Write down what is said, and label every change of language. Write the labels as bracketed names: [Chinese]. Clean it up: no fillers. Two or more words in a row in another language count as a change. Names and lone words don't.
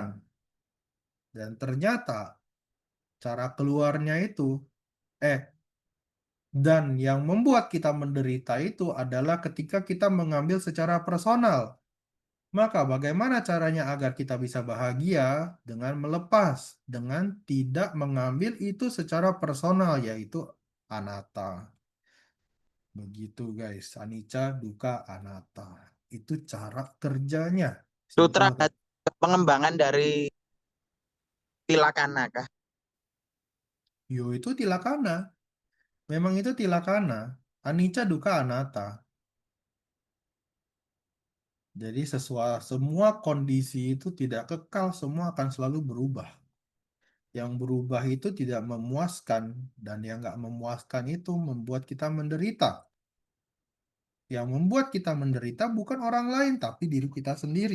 [Indonesian] Dan ternyata cara keluarnya itu, dan yang membuat kita menderita itu adalah ketika kita mengambil secara personal. Maka bagaimana caranya agar kita bisa bahagia? Dengan melepas, dengan tidak mengambil itu secara personal, yaitu anatta. Begitu, guys. [Pali] Anicca, dukkha, anatta. [Indonesian] Itu cara kerjanya. Sutra Simpel kan? pengembangan dari tilakana kah? Yo, itu tilakana. Memang itu tilakana. [Pali] Anicca, dukkha, anatta. [Indonesian] Jadi semua kondisi itu tidak kekal, semua akan selalu berubah. Yang berubah itu tidak memuaskan, dan yang nggak memuaskan itu membuat kita menderita. Yang membuat kita menderita bukan orang lain, tapi diri kita sendiri.